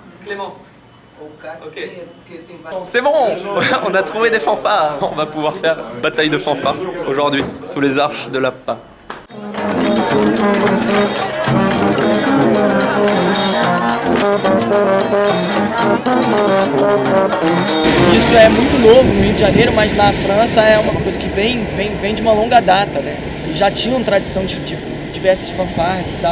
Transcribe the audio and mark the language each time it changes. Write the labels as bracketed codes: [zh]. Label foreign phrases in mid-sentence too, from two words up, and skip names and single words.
[fr] Clément. Ok. C'est bon, on a trouvé des fanfares. On va pouvoir faire bataille de fanfares aujourd'hui, sous les arches de Lapin. [pt] Isso é muito novo no Rio de Janeiro, mas na França é uma coisa que vem de uma longa data, né? E já tinham tradição de diversas fanfarras e tal.